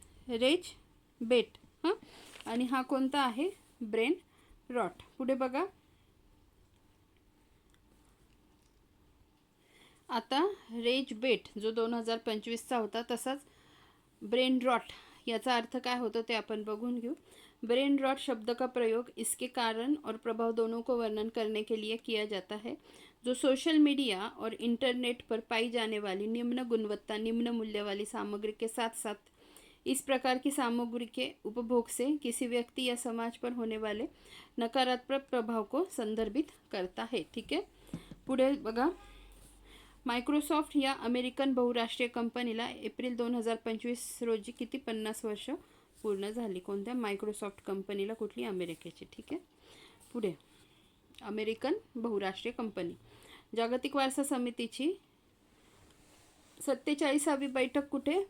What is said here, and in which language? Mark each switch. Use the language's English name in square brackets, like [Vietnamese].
[Marathi] Raise बेट. आणि हा कोणता आहे? Brain rot. पुढे बघा. आता रेज बेट जो 2025चा होता, तसाच ब्रेन रॉट याचा अर्थ काय होतो ते आपण बघून घेऊ. [Hindi] ब्रेन रॉट शब्द का प्रयोग इसके कारण और प्रभाव दोनों को वर्णन करने के लिए किया जाता है, जो सोशल मीडिया और इंटरनेट पर पाई जाने वाली निम्न गुणवत्ता निम्न मूल्य वाली सामग्री के साथ साथ इस प्रकार की सामग्री के उपभोग से किसी व्यक्ति या समाज पर होने वाले नकारात्मक प्रभाव को संदर्भित करता है. ठीक है, [Marathi] पुढे बघा. मायक्रोसॉफ्ट या अमेरिकन बहुराष्ट्रीय कंपनीला एप्रिल 2025 रोजी किती 50 वर्ष पूर्ण झाली. कोणत्या? मायक्रोसॉफ्ट कंपनीला. कुठली? अमेरिकेची. ठीक आहे, पुढे. अमेरिकन बहुराष्ट्रीय कंपनी. जागतिक वारसा समितीची 47वी बैठक कुठे?